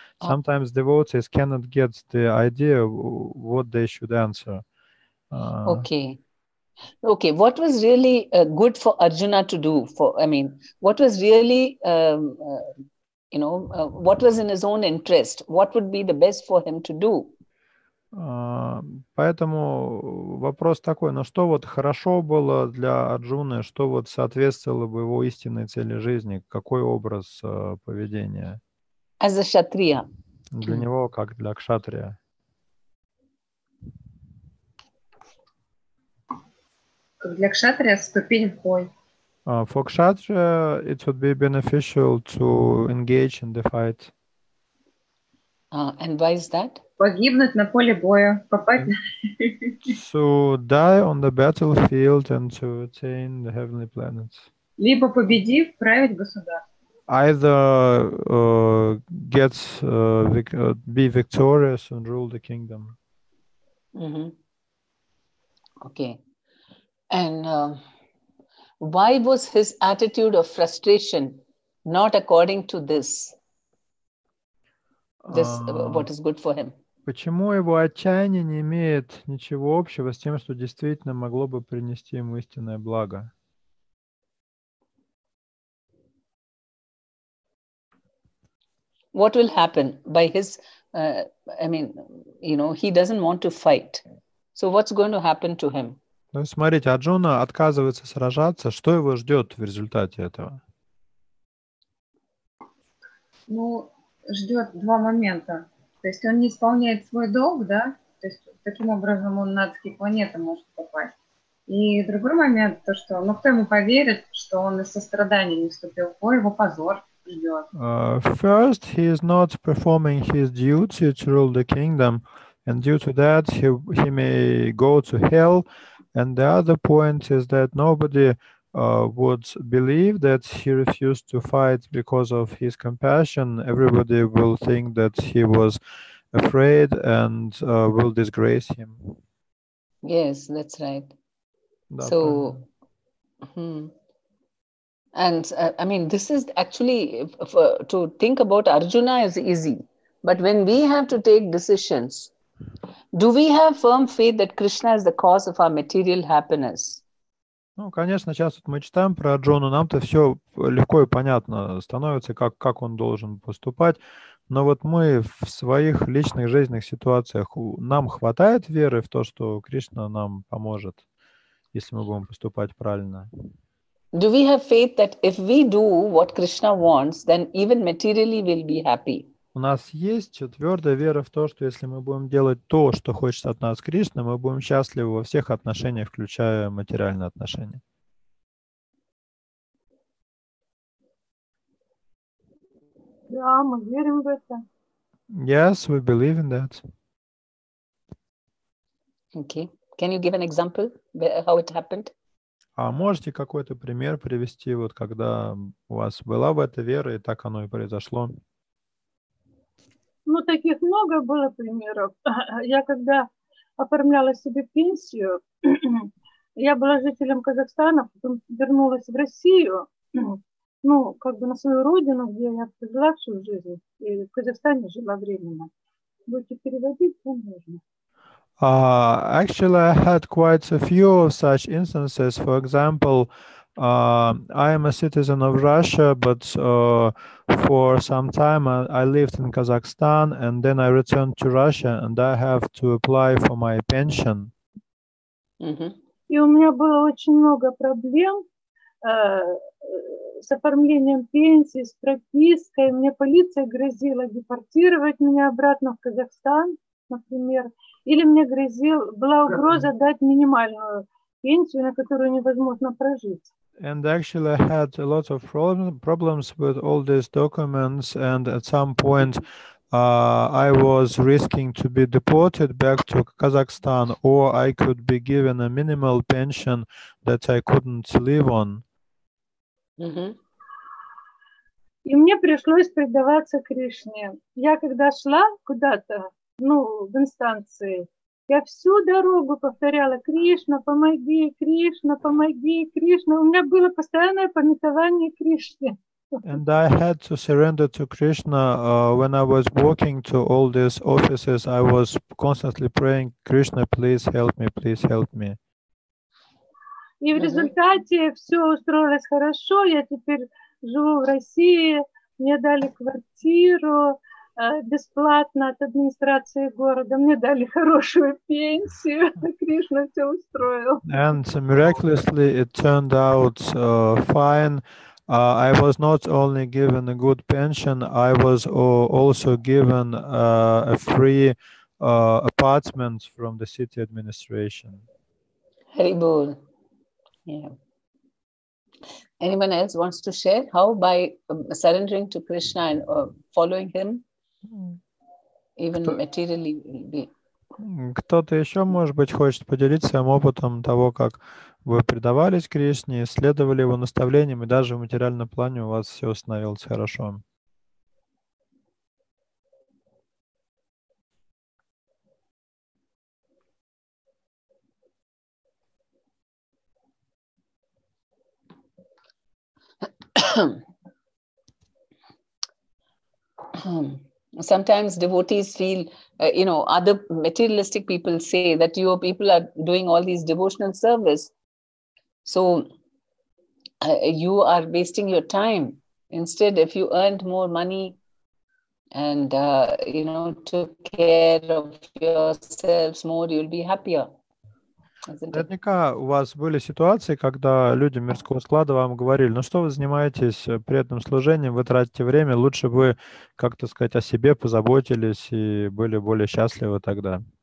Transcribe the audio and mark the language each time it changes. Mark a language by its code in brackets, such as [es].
[en] Sometimes devotees cannot get the idea what they should answer. Okay. Okay, what was really good for Arjuna to do? What was really, what was in his own interest? What would be the best for him to do? [ru] Поэтому вопрос такой, ну что вот хорошо было для Арджуны, что вот соответствовало бы его истинной цели жизни, какой образ поведения? [en] As a Kshatriya. [ru] Для него, как для кшатрия. Как для кшатрия ступень в бой. [en] For kshatriya, it would be beneficial to engage in the fight. And why is that? [ru] Погибнуть на поле боя, попасть. [en] To die on the battlefield and to attain the heavenly planets. [ru] Либо победив, править государство. [en] Either be victorious and rule the kingdom. Okay. And why was his attitude of frustration not according to this? What is good for him? [ru] Почему его отчаяние не имеет ничего общего с тем, что действительно могло бы принести ему истинное благо? [en] What will happen by his, he doesn't want to fight. So what's going to happen to him? [ru] Ну, смотрите, Арджуна отказывается сражаться. Что его ждет в результате этого? Ну, ждет два момента. То есть он не исполняет свой долг, да? То есть таким образом он на адские планеты может попасть. И другой момент, то что, кто ему поверит, что он из сострадания не вступил в бой, его позор ждет. [en] First, he is not performing his duty to rule the kingdom, and due to that, he may go to hell. And the other point is that nobody would believe that he refused to fight because of his compassion. Everybody will think that he was afraid and will disgrace him. Yes, that's right. So, and this is actually, to think about Arjuna is easy. But when we have to take decisions, do we have firm faith that Krishna is the cause of our material happiness? [ru] Ну, конечно, сейчас вот мы читаем про Арджуну, нам-то все легко и понятно становится, как он должен поступать. Но вот мы в своих личных жизненных ситуациях, нам хватает веры в то, что Кришна нам поможет, если мы будем поступать правильно? [en] Do we have faith that if we do what Krishna wants, then even materially we'll be happy? [ru] У нас есть твердая вера в то, что если мы будем делать то, что хочет от нас Кришна, мы будем счастливы во всех отношениях, включая материальные отношения. Да, мы верим в это. [en] Yes, we believe in that. Okay. Can you give an example how it happened? [ru] А можете какой-то пример привести, вот когда у вас была в это вера, и так оно и произошло? Ну, таких много было примеров. Я когда оформляла себе пенсию, я была жителем Казахстана, потом вернулась в Россию, на свою родину, где я прожила всю жизнь, и в Казахстане жила временно. Будете переводить, то можно. [en] Actually, I had quite a few of such instances. For example, I am a citizen of Russia, but for some time I lived in Kazakhstan, and then I returned to Russia, and I have to apply for my pension. [ru] И у меня было очень много проблем с оформлением пенсии, с пропиской. Мне полиция грозила депортировать меня обратно в Казахстан, например. Или мне была угроза дать минимальную пенсию, на которую невозможно прожить. [en] And actually I had a lot of problems with all these documents, and at some point I was risking to be deported back to Kazakhstan, or I could be given a minimal pension that I couldn't live on. [ru] И мне пришлось предаваться Кришне. Я когда шла куда-то, в инстанции, я всю дорогу повторяла: Кришна, помоги, Кришна, помоги, Кришна. У меня было постоянное памятование Кришне. [en] And I had to surrender to Krishna when I was walking to all these offices. I was constantly praying, Krishna, please help me, please help me. [ru] И в результате все устроилось хорошо. Я теперь живу в России. Мне дали квартиру бесплатно от администрации города. Мне дали хорошую пенсию. Кришна все устроил. [en] And miraculously it turned out fine. I was not only given a good pension, I was also given a free apartment from the city administration. Haribol. Yeah. Anyone else wants to share how by surrendering to Krishna and following him, even materially will be? [ru] Кто-то еще, может быть, хочет поделиться своим опытом того, как вы предавались Кришне, следовали его наставлениям, и даже в материальном плане у вас все становилось хорошо. [en] Sometimes devotees feel, other materialistic people say that your people are doing all these devotional service. So you are wasting your time. Instead, if you earned more money and, took care of yourselves more, you'll be happier. [ru] Наверняка у вас были ситуации, когда люди мирского склада вам говорили: ну что вы занимаетесь преданным служением, вы тратите время, лучше бы, как-то сказать, о себе позаботились и были более счастливы тогда.